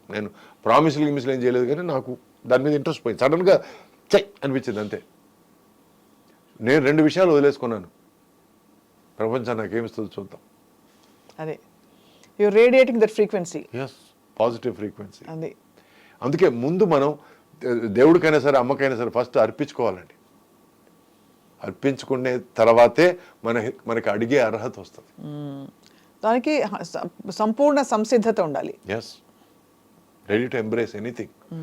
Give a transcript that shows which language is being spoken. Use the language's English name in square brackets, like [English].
[Telugu] నేను ప్రామిస్లు ఏం చేయలేదు, కానీ నాకు దాని మీద ఇంట్రెస్ట్ పోయింది, సడన్గా చెయ్ అనిపించింది అంతే. నేను 2 విషయాలు వదిలేసుకున్నాను, ప్రపంచం నాకేమిస్తుంది చూద్దాం. [English] అదే you're radiating that frequency. Yes, positive frequency. [Telugu] అదే అందుకే ముందు మనం దేవుడికైనా సరే అమ్మకైనా సరే ఫస్ట్ అర్పించుకోవాలండి. అర్పించుకునే తర్వాతే మనకి అడిగే అర్హత వస్తుంది. దానికి సంపూర్ణ సంసిద్ధత ఉండాలి. [English] Yes, ready to embrace anything.